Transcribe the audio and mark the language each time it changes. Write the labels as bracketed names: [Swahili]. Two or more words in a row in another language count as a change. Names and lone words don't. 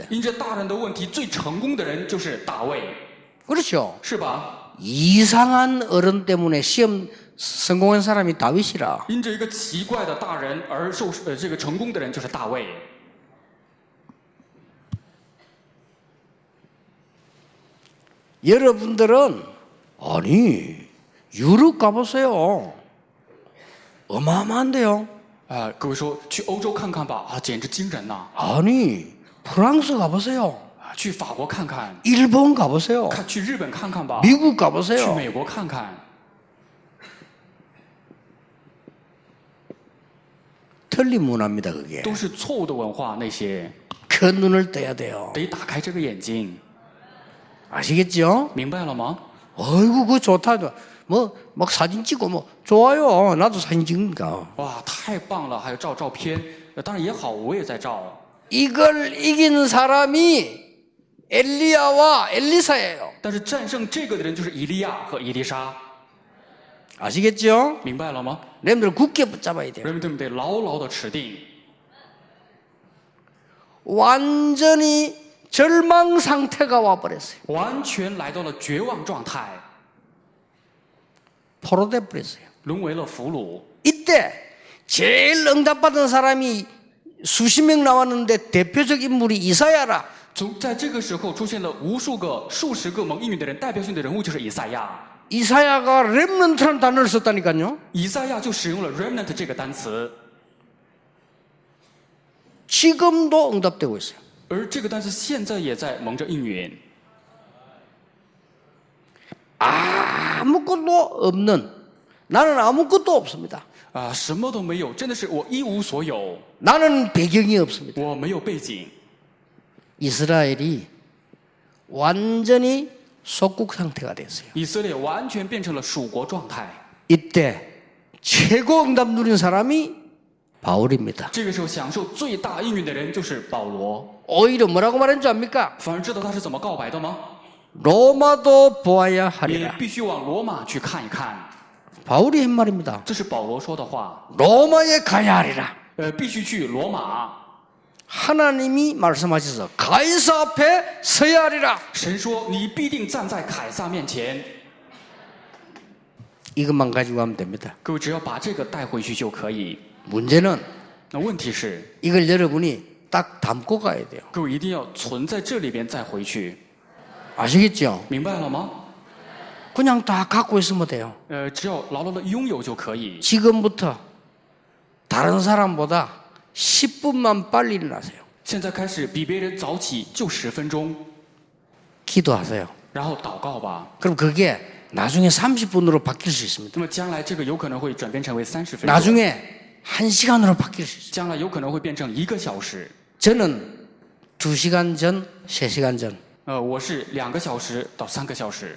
[Chinese] 因着大人的问题，最成功的人就是大卫， [Korean] 그렇죠. [Chinese] 是吧？ [Korean] 이상한 어른 때문에 시험 성공한 사람이 다윗이라. [Chinese] 因着一个奇怪的大人而这个成功的人就是大卫。 [Korean] 여러분들은 아니 유럽 가보세요. 어마어마한데요. [Chinese] 各位说去欧洲看看吧，啊，简直惊人呐！ [Korean] 아니 프랑스 가보세요. [Chinese] 去法国看看， [Korean] 일본 가보세요. [Chinese] 去日本看看吧， [Korean] 미국 [Chinese] 去 [Korean] 가보세요. [Chinese] 美国看看， [Korean] 틀린 문화입니다 그게. [Chinese] 都是错误的文化。那些 [Korean] 그 눈을 떠야 돼요. [Chinese] 得打开这个眼睛， [Korean] 아시겠죠? [Chinese] 明白了吗？ [Korean] 어이구 그거 좋다. 막 사진 찍고 좋아요. 나도 사진 찍으니까. [Chinese] 哇，太棒了！还有照片，当然也好，我也在照。 [Korean] 이걸 이긴 사람이 엘리야와 엘리사예요. [Chinese] 但是战胜这个的人就是以利亚和以利沙， [Korean] 아시겠죠? [Chinese] 明白了吗？ [Korean] 여러분들 굳게 붙잡아야 돼요. [Chinese] 人们得牢牢的持定。 [Korean] 완전히 절망 상태가 와버렸어요. [Chinese] 完全来到了绝望状态， [Korean] 포로돼 버렸어요. [Chinese] 沦为了俘虏。 [Korean] 이때 제일 응답받은 사람이 수십 명 나왔는데 대표적 인물이 이사야라. [Chinese] 在这个时候出现了数十个蒙应允的人，代表性的人物就是以赛亚。 [Korean] 이사야가 렘넌트라는 단어를 썼다니까요. [Chinese] 以赛亚就使用了 remnant 这个单词， [Korean] 지금도 응답되고 있어요. [Chinese] 而这个单词现在也在蒙着应允。 [Korean] 아무것도 없는 나는 아무것도 없습니다. [Chinese] 啊，什么都没有，真的是我一无所有， [Korean] 나는 배경이 없습니다. [Chinese] 我没有背景。 [Korean] 이스라엘이 완전히 속국 상태가 됐어요. [Chinese] 以色列完全变成了属国状态。 [Korean] 이때 최고 응답 누린 사람이 바울입니다. [Chinese] 这个时候享受最大应允的人就是保罗。 [Korean] 오히려 뭐라고 말했는지 압니까? [Chinese] 反而知道他是怎么告白的吗？ [Korean] 로마도 보아야 [Chinese] 也 [Korean] 하리라. [Chinese] 必须往罗马去看一看。 [Korean] 바울이 한 말입니다. [Chinese] 这是保罗说的话。 [Korean] 로마에 가야 하리라. [Chinese] 必须去罗马。 [Korean] 하나님이 말씀하셔서 가이사 앞에 서야 하리라. [Chinese] 神说你必定站在凯撒面前。 [Korean] 이것만 가지고 하면 됩니다. [Chinese] 各位只要把这个带回去就可以。 [Korean] 문제는 [Chinese] 那问题是， [Korean] 이걸 여러분이 딱 담고 가야 돼요. [Chinese] 各位一定要存在这里边再回去， [Korean] 아시겠죠? [Chinese] 明白了吗？ [Korean] 그냥 다 갖고 있으면 돼요. [Chinese] 只要牢牢的拥有就可以。 [Korean] 지금부터 다른 사람보다 10분만 빨리 일어나세요. [Chinese] 现在开始比别人早起就10分钟， [Korean] 기도하세요. [Chinese] 然后祷告吧。 [Korean] 그럼 그게 나중에 30분으로 바뀔 수 있습니다. [Chinese] 那么将来这个有可能会转变成为30分钟， [Korean] 나중에 1시간으로 바뀔 수 있어요. [Chinese] 将来有可能会变成1个小时。 [Korean] 저는 2시간 전, 3시간 전 [Chinese] 我是2个小时到3个小时，